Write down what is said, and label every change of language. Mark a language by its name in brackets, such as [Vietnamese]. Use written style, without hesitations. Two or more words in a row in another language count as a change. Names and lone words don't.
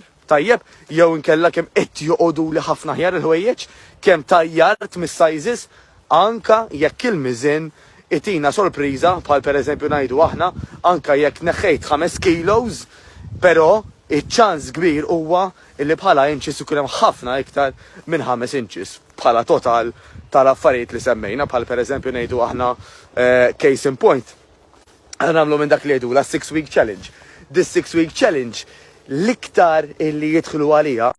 [Maltese] tajjeb, jew inkella kemm qed joqogħduli ħafna ħjar il-ħwejjeġ, kemm tajjart mis-sizes, anka jekk il-miżin itina sorpriża bħal pereżempju ngħidu aħna, anka jekk neħħejt 5 kilos, però iċ-ċans kbir huwa illi bħala inches ikun hemm ħafna iktar minn 5 inches bħala total tal-affarijiet li semmejna, bħal pereżempju ngħidu aħna [English] case in point. [Maltese] Nagħmlu minn dak li jgħidu la [English] 6-week challenge. This 6-week challenge [Maltese] l-iktar illi jidħlu għalija